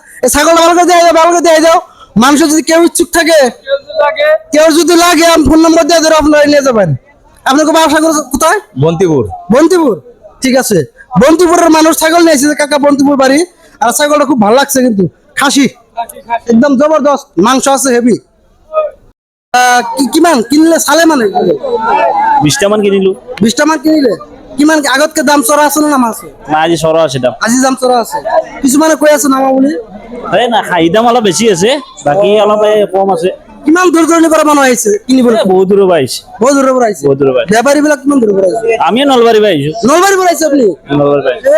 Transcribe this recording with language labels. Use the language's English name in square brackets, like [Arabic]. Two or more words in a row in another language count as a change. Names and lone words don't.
[Bangla] এই ছাগলটা ভালো করে দিয়ে দাও, ভালো করে দিয়ে দাও। মানুষের যদি কেউ ইচ্ছুক থাকে, কেউ যদি লাগে, আমি ফোন নম্বর দিয়ে দেবো, আপনারা নিয়ে যাবেন। আপনাকে ব্যবসা করে কোথায়? বন্তিপুর। বন্তিপুর? ঠিক আছে, বন্তিপুরের মানুষ ছাগল নিয়েছে কাকা, বন্তিপুর বাড়ি। আর ছাগলটা খুব ভালো লাগছে কিন্তু খাসি একদম জবরদস্ত, মাংস আছে হেভি। [Assamese] কিমান কিনলে চালে মানে 20টা মান কিনিলো 20টা মান কিনিলে কিমান আগতকে দাম চড়া আছে না নামা আছে? না আজি সৰা আছে দাম আজি দাম চড়া আছে, কিছুমানে কৈ আছে নামা বুলি। এই না খাই দাম অলপ বেছি আছে, বাকি অলপ কম আছে। কিমান দূৰ দূৰণিৰ পৰা মানুহ আহিছে কিনিবলৈ? বহুত দূৰৰ পৰা আহিছে, বহুত দূৰৰ পৰা আহিছে। বহুত দূৰৰ পৰা। বেপাৰী বিলাক কিমান দূৰৰ পৰা আহিছে? আমিও নলবাৰীৰ পৰা আহিছো। নলবাৰীৰ পৰা আহিছে আপুনি? নলবাৰীৰ পৰা আহিছো।